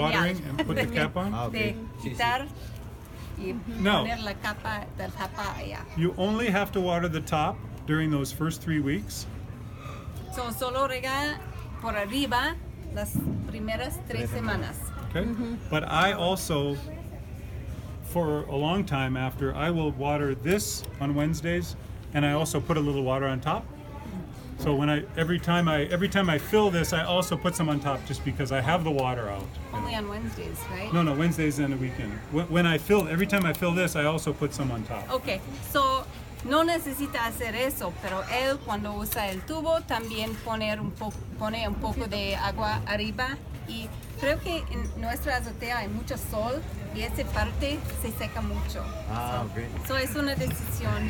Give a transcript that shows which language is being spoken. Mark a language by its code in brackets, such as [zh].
[en] watering and put the cap on. Ah, ok. [es] De Sí, sí. quitar y No. poner la capa allá. [en] You only have to water the top during those first 3 weeks. So, [es] solo rega por arriba las primeras 3 semanas. [en] Okay? But I also, for a long time after, I will water this on Wednesdays, and I also put a little water on top. So every time I fill this, I also put some on top just because I have the water out. Only on Wednesdays, right? No, Wednesdays and the weekend. Every time I fill this, I also put some on top. Ok, so [es] no necesita hacer eso, pero él cuando usa el tubo también pone un poco de agua arriba y creo que en nuestra azotea hay mucho sol y esa parte se seca mucho. Ah, ok. [en] So [es] es una decisión.